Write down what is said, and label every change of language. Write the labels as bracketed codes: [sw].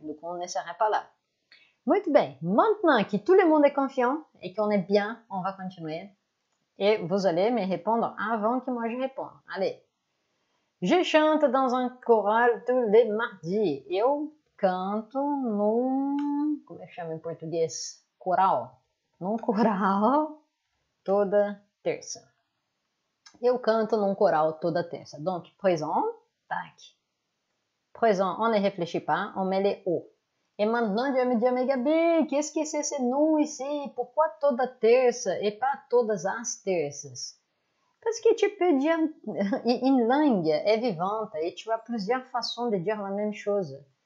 [fr] Donc, on ne serait pas là. [pt] Muito bem. [fr] Maintenant que tout le monde est confiant et qu'on est bien, on va continuer. Et vous allez me répondre avant que moi je réponde. Allez. Je chante dans un choral tous les mardis. [pt] Eu canto num... Como é que chama em português? Coral. Num coral toda terça. Eu canto num coral toda terça. [fr] Donc, présent, tac. Présent, on ne réfléchit pas, on met les O. Et maintenant, tu vas me dire, mais Gabi, qu'est-ce que c'est ce nom ici? Pourquoi [pt] toda terça [fr] et pas [pt] todas as terças? [fr] Parce que tu peux dire, une langue est vivante et tu as plusieurs façons de dire la même chose.